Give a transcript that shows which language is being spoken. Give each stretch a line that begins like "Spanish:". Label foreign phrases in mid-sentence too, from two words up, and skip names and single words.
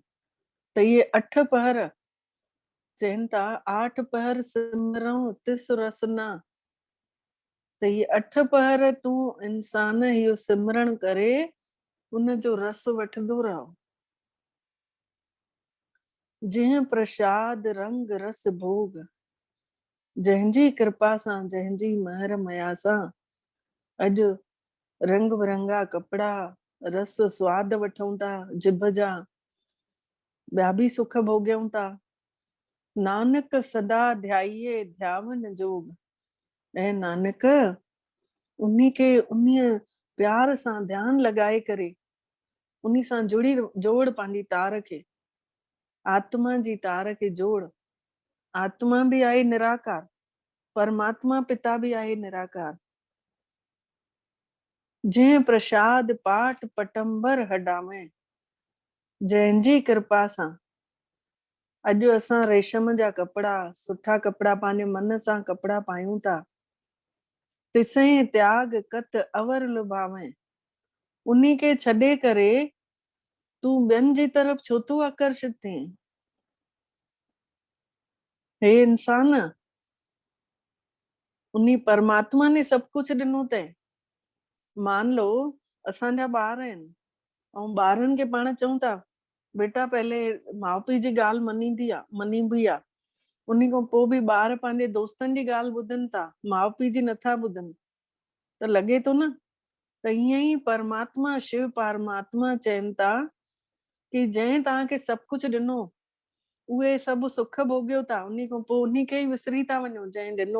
Sindhi: त इहे 8 पहर चइनि था
Punjabi: 8 ਪਹਰ ਸਿਮਰਊਂ ਤਿਸ ਰਸਨਾ।
Sindhi: त इहे 8 पहर तूं इंसान इहो सिमरण करे उन जो रस वठंदो रहो।
Punjabi: ਜੰਹਿੰ ਪ੍ਰਸਾਦ ਰੰਗ ਰਸ ਭੋਗ,
Sindhi: जंहिंजी कृपा सां, जंहिंजी महर मया सां अॼु रंग बिरंगा कपिड़ा, रस स्वाद वठूं था जिभ जा, ॿिया बि सुख भोॻियूं था।
Punjabi: ਨਾਨਕ ਸਦਾ ਧਿਆਇਏ ਧਿਆਵਨ ਜੋਗ।
Sindhi: ऐं नानक उन्हीं खे उन्हीं प्यार सां ध्यानु लॻाए करे उन्हीं सां जोड़ पंहिंजी तार खे, आत्मा जी तार खे जोड़। आत्मा भी आहे निराकार, परमात्मा पिता भी आहे निराकार।
Punjabi: ਜੰਹਿੰ ਪ੍ਰਸਾਦ ਪਾਠ ਪਟੰਬਰ ਹਡਾਮੇ,
Sindhi: जंहिंजी कृपा सां अॼु असां रेशम जा कपिड़ा, सुठा कपिड़ा पंहिंजे मन सां कपिड़ा पायूं था।
Punjabi: ਤਿਸਈ ਤਿਆਗ ਕਤ ਅਵਰ ਲੁਭਾਵੇ।
Sindhi: उन्हीं खे छॾे करे तूं ॿियनि जी तरफ छो तूं आकर्षित थी? हे इंसान, उन्हीं परमात्मा ने सब कुछ ॾिनो अथई।
Hindi: मान लो
Sindhi: असांजा ॿार आहिनि ऐं ॿारनि खे पाण चऊं था बेटा पहले माउ पीउ जी ॻाल्हि मञीबी आहे, उन्ही खां पोइ बि ॿार पंहिंजे दोस्तनि जी ॻाल्हि ॿुधनि था, माउ पीउ जी नथा ॿुधनि, त लॻे थो न त ईअं ई परमात्मा शिव परमात्मा चवनि था कि जंहिं तव्हांखे सभु कुझु ॾिनो, उहे सभु सुख भोॻियो था, उन्ही खां पोइ उन्ही खे ई विसरी था वञो जंहिं ॾिनो।